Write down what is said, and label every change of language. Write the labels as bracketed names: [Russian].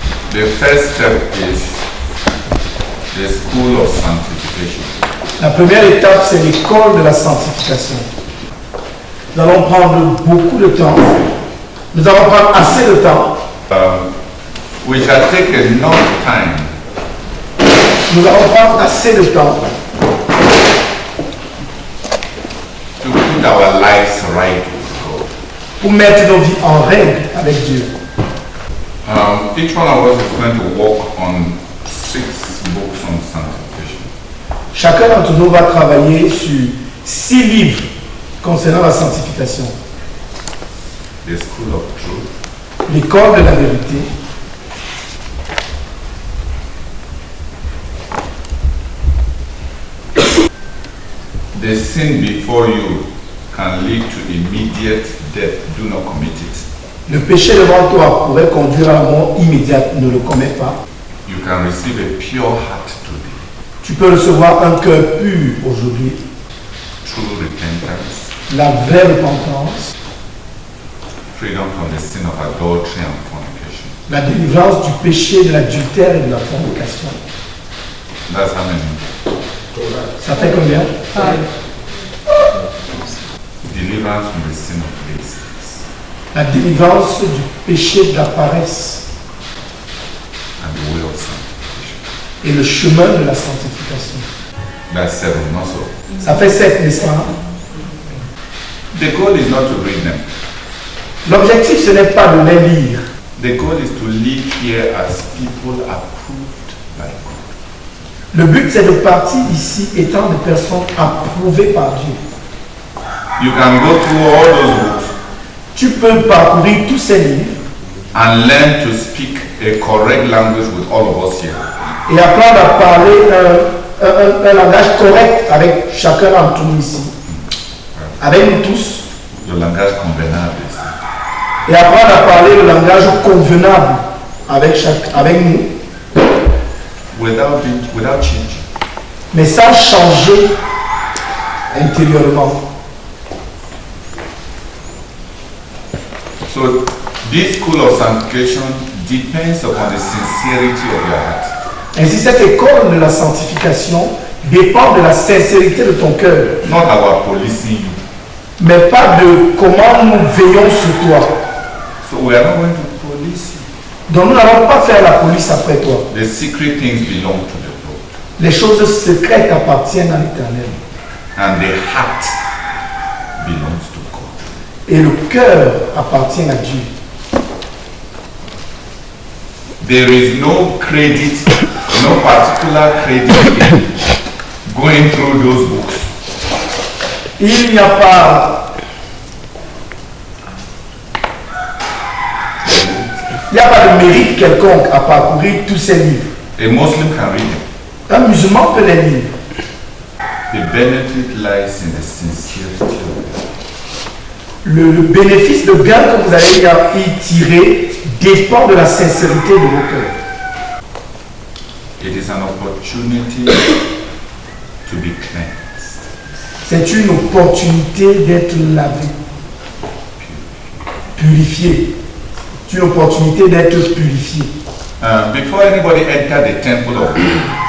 [English] The first step is the school of sanctification. [French] La première étape, c'est l'école de la sanctification. Nous allons prendre beaucoup de temps. Nous allons prendre assez de temps. [English] We shall take enough time [French] Nous allons prendre assez de temps [English] to put our lives right with God. [French] pour mettre nos vies en règle avec Dieu. [English] Each one of us is going to work on 6 books on sanctification. [French] Chacun d'entre nous va travailler sur 6 livres concernant la sanctification. [English] The school of truth, [French] L'école de la vérité, [English] the sin before you can lead to immediate death. Do not commit it. [French] le péché devant toi pourrait conduire à la mort immédiate, ne le commets pas. [English] You can receive a pure heart today, [French] Tu peux recevoir un cœur pur aujourd'hui, [English] true repentance, [French] la vraie repentance, [English] freedom from the sin of adultery and fornication. [French] la délivrance du péché, de l'adultère et de la fornication. [English] That's how many. [French] Ça fait combien? [English] Deliverance from the sin of laziness. [French] La délivrance du péché de la paresse [English] And the way of sanctification. [French] et le chemin de la sanctification. [English] That's 7 also. [French] Ça fait 7, n'est-ce pas? [English] The goal is not to read them. [French] L'objectif, ce n'est pas de les lire. [English] The goal is to live here as people approved by God. [French] Le but, c'est de partir ici étant des personnes approuvées par Dieu. [English] You can go through all those books [French] Tu peux parcourir tous ces livres [English] and learn to speak a correct language with all of us here. [French] et apprendre à parler un langage correct avec chacun d'entre nous ici, avec nous tous, Le langage convenable. et apprendre à parler le langage convenable avec nous, [English] Without changing. [French] mais sans changer intérieurement. [English] So this school of sanctification depends upon the sincerity of your heart. [French] Ainsi, cette école de la sanctification dépend de la sincérité de ton cœur, [English] Not our policing you. [French] mais pas de comment nous veillons sur toi. [English] So we are not going to police you. [French] Donc nous n'allons pas faire la police après toi. [English] The secret things belong to the Lord. [French] Les choses secrètes appartiennent à l'Éternel. [English] And the heart belongs to God. [French] Et le cœur appartient à Dieu. [English] There is no credit, no particular credit in going through those books. [French] Il n'y a pas de mérite quelconque à parcourir tous ces livres. [English] A Muslim can read them. [French] Un musulman peut les lire. [English] The benefit lies in the sincerity of it. [French] Le bénéfice, le gain que vous allez y tirer dépend de la sincérité de vos cœurs. [English] It is an opportunity to be cleansed. [French] C'est une opportunité d'être lavé, purifié. C'est une opportunité d'être purifié. [English] Before anybody entered the temple of God,